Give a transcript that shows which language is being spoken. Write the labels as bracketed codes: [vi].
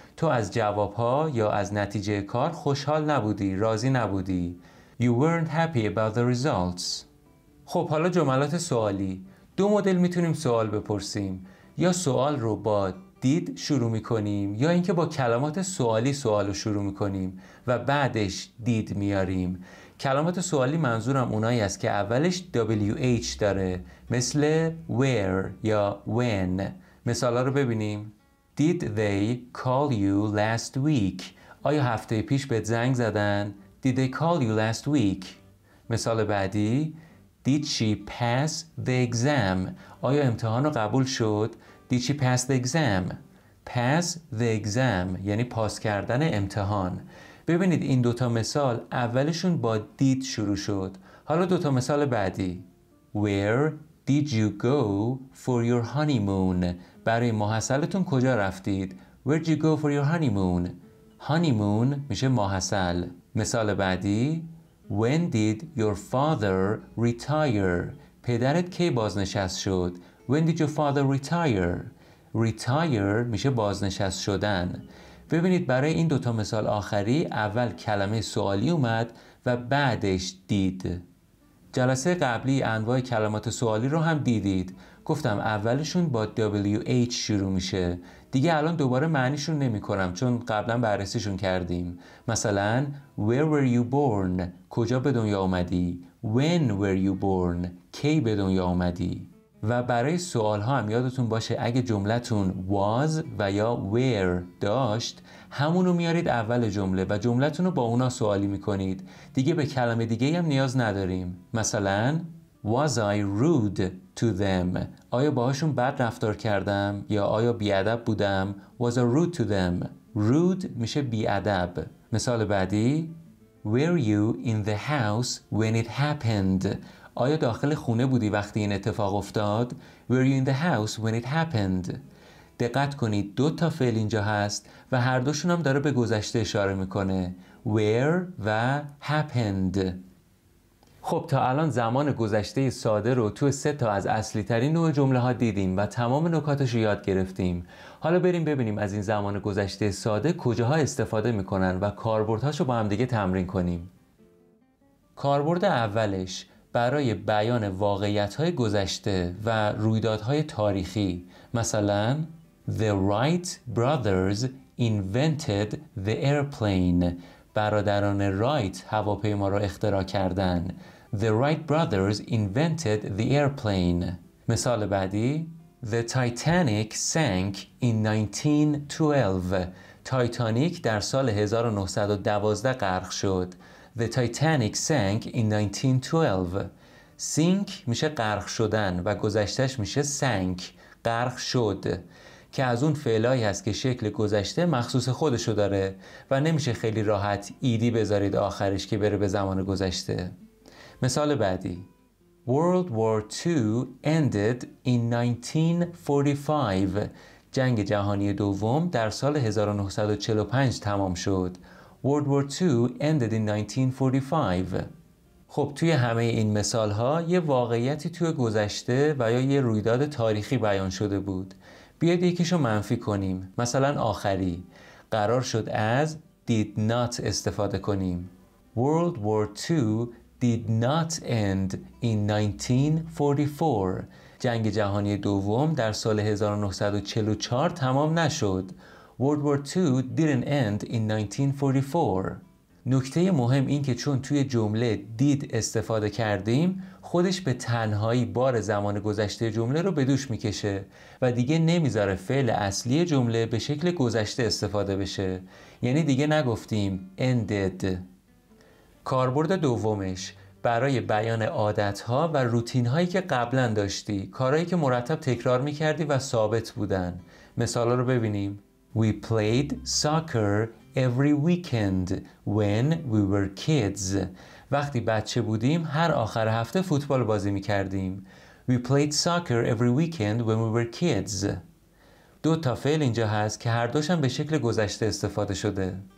[fa] تو از جوابها یا از نتیجه کار خوشحال نبودی، راضی نبودی. [en] You weren't happy about the results. [fa] خب حالا جملات سوالی. دو مدل میتونیم سوال بپرسیم. یا سوال رو با did شروع میکنیم یا اینکه با کلمات سوالی سوال رو شروع میکنیم و بعدش did میاریم. کلمات سوالی منظورم اونایی است که اولش WH داره مثل where یا when. مثالا رو ببینیم. [en] Did they call you last week? [fa] آیا هفته پیش بهت زنگ زدن؟ [en] Did they call you last week? [fa] مثال بعدی. [en] Did she pass the exam? [fa] آیا امتحان رو قبول شد؟ [en] Did she pass the exam? Pass the exam [fa] یعنی پاس کردن امتحان. ببینید این دوتا مثال اولشون با did شروع شد. حالا دوتا مثال بعدی. [en] Where did you go for your honeymoon? [fa] برای ماحصلتون کجا رفتید؟ Where did you go for your honeymoon? Honeymoon میشه ماحصل. مثال بعدی. [en] When did your father retire? [fa] پدرت کی بازنشست شد؟ When did your father retire? Retire میشه بازنشست شدن. ببینید برای این دوتا مثال آخری اول کلمه سوالی اومد و بعدش دید. جلسه قبلی انواع کلمات سوالی رو هم دیدید. گفتم اولشون با WH شروع میشه. دیگه الان دوباره معنیشون نمی کنم چون قبلا بررسیشون کردیم. [en] مثلا Where were you born? [fa] کجا به دنیا آمدی؟ [en] When were you born? [fa] کی به دنیا آمدی؟ و برای سوال ها هم یادتون باشه اگه جملتون was و یا were داشت همونو میارید اول جمله و جملتون رو با اونا سوالی میکنید. دیگه به کلمه دیگه هم نیاز نداریم. [en] مثلا Was I rude to them? [fa] آیا باهاشون بد رفتار کردم یا آیا بیادب بودم؟ [en] Was I rude to them? [fa] Rude میشه بیادب. مثال بعدی. [en] Were you in the house when it happened? [fa] آیا داخل خونه بودی وقتی این اتفاق افتاد؟ [en] Were you in the house when it happened? [fa] دقت کنید دو تا فعل اینجا هست و هر دوشون هم داره به گذشته اشاره میکنه. Were و happened. خب تا الان زمان گذشته ساده رو تو 3 تا از اصلی ترین نوع جمله ها دیدیم و تمام نکاتش رو یاد گرفتیم. حالا بریم ببینیم از این زمان گذشته ساده کجاها استفاده میکنن و کاربردهاش رو با هم دیگه تمرین کنیم. کاربرد اولش برای بیان واقعیت‌های گذشته و رویدادهای تاریخی، مثلا [en] The Wright brothers invented the airplane. [fa] برادران رایت هواپیما را اختراع کردند. [en] The Wright brothers invented the airplane. [fa] مثال بعدی [en] The Titanic sank in 1912. [fa] تایتانیک در سال 1912 غرق شد. [en] The Titanic sank in 1912. [fa] sink میشه غرق شدن و گذشتهش میشه sank، غرق شد، که از اون فعلایی هست که شکل گذشته مخصوص خودشو داره و نمیشه خیلی راحت ایدی بذارید آخرش که بره به زمان گذشته. مثال بعدی [en] World War II ended in 1945. [fa] جنگ جهانی دوم در سال 1945 تمام شد. [en] World War II ended in 1945. [fa] خب توی همه این مثال ها یه واقعیتی توی گذشته و یا یه رویداد تاریخی بیان شده بود. بیاید یکیشو منفی کنیم. مثلا آخری قرار شد از did not استفاده کنیم. [en] World War II did not end in 1944. [fa] جنگ جهانی دوم در سال 1944 تمام نشد. [en] World War II didn't end in 1944. [fa] نکته مهم این که چون توی جمله did استفاده کردیم، خودش به تنهایی بار زمان گذشته جمله رو به دوش میکشه و دیگه نمیذاره فعل اصلی جمله به شکل گذشته استفاده بشه. یعنی دیگه نگفتیم ended. کاربرد دومش برای بیان عادتها و روتینهایی که قبلا داشتی، کارهایی که مرتب تکرار میکردی و ثابت بودن. مثالا رو ببینیم. [en] We played soccer every weekend when we were kids. [fa] وقتی بچه بودیم هر آخر هفته فوتبال بازی میکردیم. [en] We played soccer every weekend when we were kids. [fa] 2 تا فعل اینجا هست که هر دوشم به شکل گذشته استفاده شده.